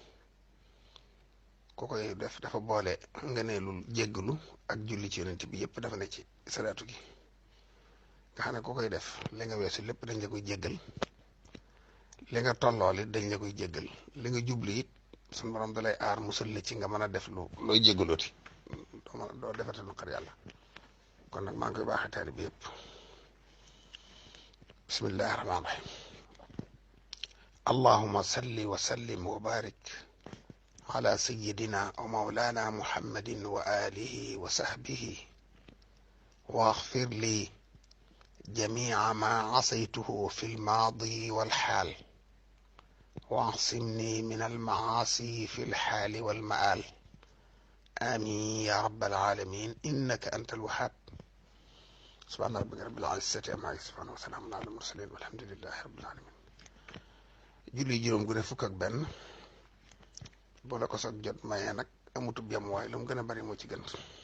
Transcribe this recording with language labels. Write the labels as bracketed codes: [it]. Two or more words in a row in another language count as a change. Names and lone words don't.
[wo] ku koy def dafa boole ngëneelul jéggalu ak julli ci yonent bi yëpp dafa ne ci salaatu gi nga xam ne ku koy def li nga weesu lépp dañ la koy jéggal li nga tollool it dañ la koy jéggal li nga jubli it suñu borom dalay aar musal la ci nga mën a def looy jéggalooti doo defate nu xar yàlla kon nag maa ngi koy baaxee taari bi yëpp [ar] بسم الله الرحمن الرحيم اللهم صل وسلم وبارك على سيدنا ومولانا محمد وعلى آله وصحبه و اغفر لي جميع ما عصيته في الماضي والحال واعصمني من المعاصي في الحال والمآل آمين يا رب العالمين إنك أنت الوهاب سبحان ربك رب العزة عما يصفون وسلام على المرسلين والحمد لله رب العالمين [wo] julli juróom gu ne fukk ak benn boo la ko soog jot mayee nag amutub yam waaye lu mu gën a bari moo ci gën